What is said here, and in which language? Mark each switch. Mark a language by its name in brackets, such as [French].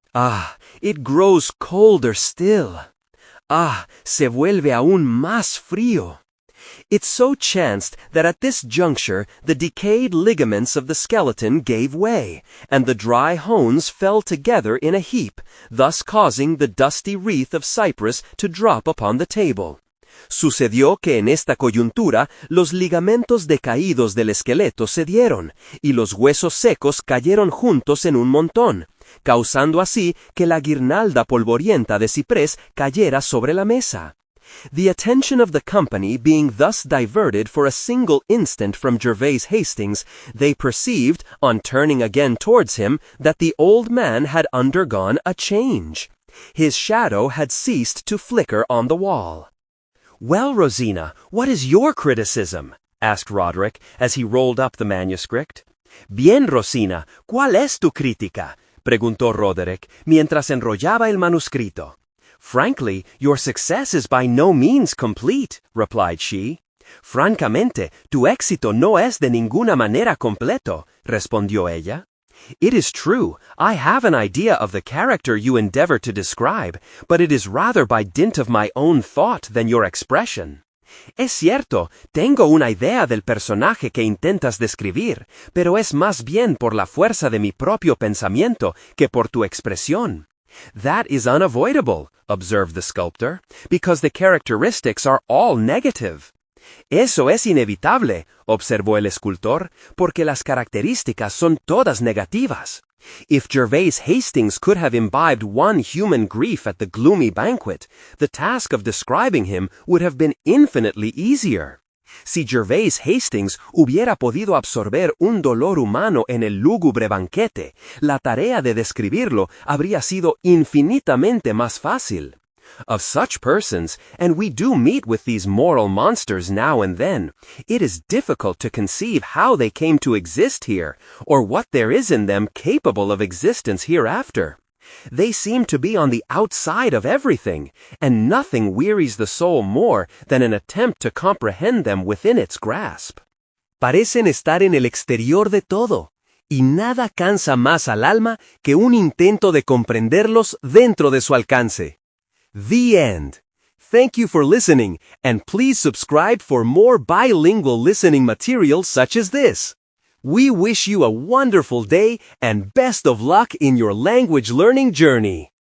[English] Ah, it grows colder still. [Spanish] Ah, se vuelve aún más frío. [English] It so chanced that at this juncture the decayed ligaments of the skeleton gave way, and the dry bones fell together in a heap, thus causing the dusty wreath of cypress to drop upon the table. [Spanish] Sucedió que en esta coyuntura los ligamentos decaídos del esqueleto cedieron, y los huesos secos cayeron juntos en un montón, causando así que la guirnalda polvorienta de ciprés cayera sobre la mesa. [English] The attention of the company being thus diverted for a single instant from Gervais Hastings, they perceived, on turning again towards him, that the old man had undergone a change. His shadow had ceased to flicker on the wall. Well, Rosina, what is your criticism? Asked Roderick, as he rolled up the manuscript. [Spanish] Bien, Rosina, ¿cuál es tu crítica? Preguntó Roderick, mientras enrollaba el manuscrito. [English] Frankly, your success is by no means complete, replied she. [Spanish] Francamente, tu éxito no es de ninguna manera completo, respondió ella. [English] It is true, I have an idea of the character you endeavor to describe, but it is rather by dint of my own thought than your expression. [Spanish] Es cierto, tengo una idea del personaje que intentas describir, pero es más bien por la fuerza de mi propio pensamiento que por tu expresión. [English] That is unavoidable, observed the sculptor, because the characteristics are all negative. [Spanish] Eso es inevitable, observó el escultor, porque las características son todas negativas. [English] If Gervais Hastings could have imbibed one human grief at the gloomy banquet, the task of describing him would have been infinitely easier. [Spanish] Si Gervais Hastings hubiera podido absorber un dolor humano en el lúgubre banquete, la tarea de describirlo habría sido infinitamente más fácil. [English] Of such persons, and we do meet with these moral monsters now and then, it is difficult to conceive how they came to exist here, or what there is in them capable of existence hereafter. They seem to be on the outside of everything, and nothing wearies the soul more than an attempt to comprehend them within its grasp. [Spanish] Parecen estar en el exterior de todo, y nada cansa más al alma que un intento de comprenderlos dentro de su alcance. [English] The end. Thank you for listening, and please subscribe for more bilingual listening material such as this. We wish you a wonderful day and best of luck in your language learning journey.